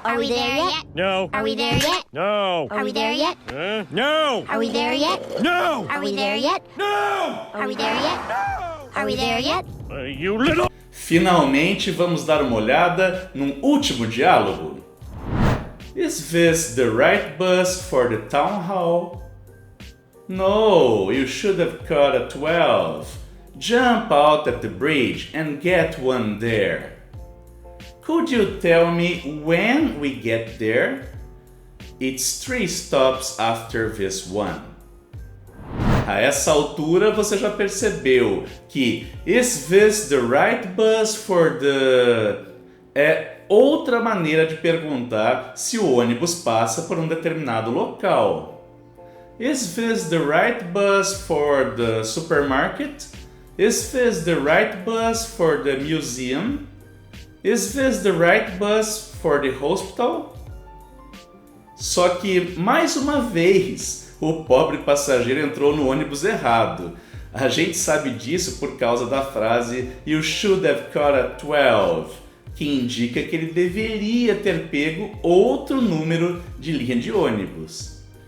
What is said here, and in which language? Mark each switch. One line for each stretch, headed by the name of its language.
English: Are we there yet? No. Are we there yet? No. Are we there yet? No. Are we there yet? No. Are we there yet? No. Are we there yet? Are we there yet? You little...
Portuguese: Finalmente vamos dar uma olhada num último diálogo.
English: Is this the right bus for the town hall? No, you should have caught a 12. Jump out at the bridge and get one there. Could you tell me when we get there? It's 3 stops after this one.
Portuguese: A essa altura você já percebeu que
English: is this the right bus for the...
Portuguese: é outra maneira de perguntar se o ônibus passa por um determinado local.
English: Is this the right bus for the supermarket? Is this the right bus for the museum? Is this the right bus for the hospital?
Portuguese: Só que, mais uma vez, o pobre passageiro entrou no ônibus errado. A gente sabe disso por causa da frase
English: You should have caught a 12,
Portuguese: que indica que ele deveria ter pego outro número de linha de ônibus.